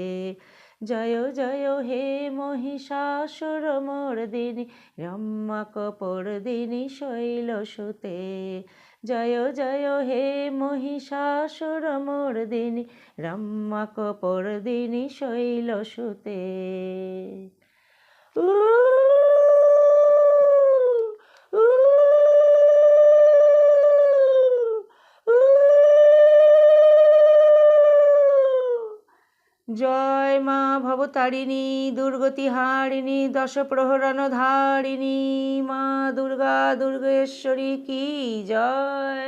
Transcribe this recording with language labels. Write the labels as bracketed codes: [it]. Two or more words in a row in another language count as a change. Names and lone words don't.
[sa] জয় জয় হে মহিষাসুরমর্দিনী রম্যকপর্দিনী শৈলসুতে। জয় জয় হে মহিষাসুরমর্দিনী রম্যকপর্দিনী শৈলসুতে। জয় মা ভবতারিণী দুর্গতিহারিণী দশপ্রহরণধারিণী মা দুর্গা দুর্গেশ্বরী [hi] की जय।